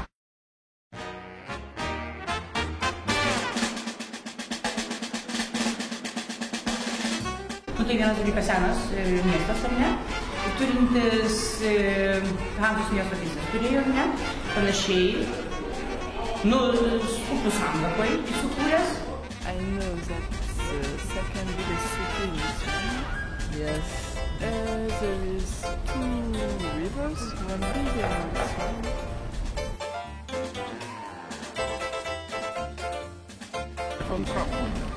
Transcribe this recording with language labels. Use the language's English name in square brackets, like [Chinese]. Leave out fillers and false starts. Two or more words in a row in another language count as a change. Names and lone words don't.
[Lithuanian] Tai vienas dalykas senas miestas, ar ne? Turintis Hanzos miesto teisės turėjo, ne? Panašiai, upių santakoj įsikūręs. [English] I know that the second biggest city in Israel. Yes. There is 2 rivers, one big and one small. [Lithuanian] Kontrastas.